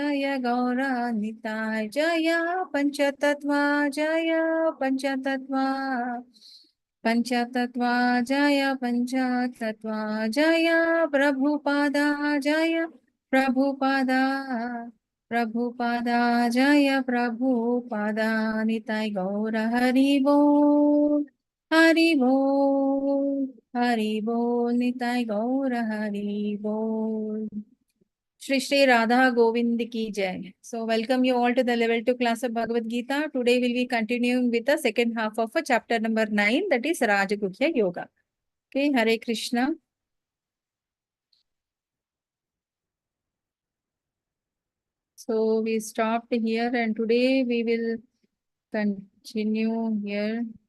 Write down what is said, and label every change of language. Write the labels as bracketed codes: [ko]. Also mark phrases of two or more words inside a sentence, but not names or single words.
[hi] जय गौरनिताय जय पंचतत्वा जय पंचतत्वा पंचतत्वा जय पंचतत्वा जय प्रभुपादा जय प्रभुपादा प्रभुपादा जय प्रभुपादा निताय गौर हरि बोल हरि बोल निताय गौर हरि बोल श्री श्री राधा गोविंद की जय. [en] So welcome you all to the level 2 class of Bhagavad Gita. Today we'll be continuing with the second half of chapter number 9, that is Rajagurya Yoga. Okay, Hare Krishna. So we stopped here and today we will continue here.